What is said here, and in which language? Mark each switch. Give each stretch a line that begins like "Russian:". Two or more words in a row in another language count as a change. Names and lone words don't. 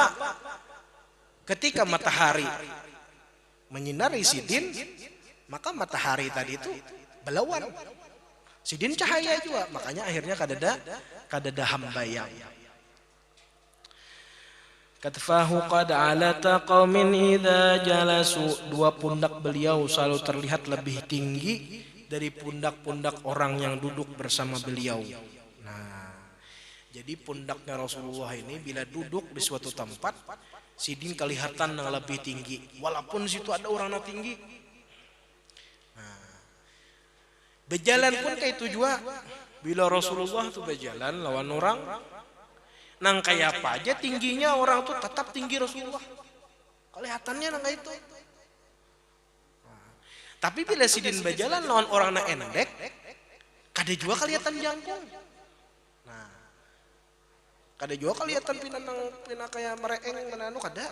Banjar: Ketika matahari menyinari sidin, maka matahari tadi itu belawan. Sidin cahaya juga, makanya akhirnya kadada hambayang.
Arabic: كتفاه قد علتا قوم إذا جلسوا.
Indonesian: Dua pundak beliau selalu terlihat lebih tinggi dari pundak-pundak orang yang duduk bersama beliau.
Banjar: Nah, jadi pundaknya Rasulullah ini bila duduk di suatu tempat, sidin kelihatan yang lebih tinggi walaupun situ ada orang yang tinggi. Nah, berjalan pun kayak itu juga. Bila Rasulullah itu berjalan lawan orang, nang kayak apa aja tingginya orang tuh tetap tinggi Rasulullah. Kelihatannya nang kayak itu. Nah, tapi bila sidin berjalan lawan orang na endek, kada juga kelihatan jangkung. Nah, kada juga kelihatan pina kayak mereeng menanu kada.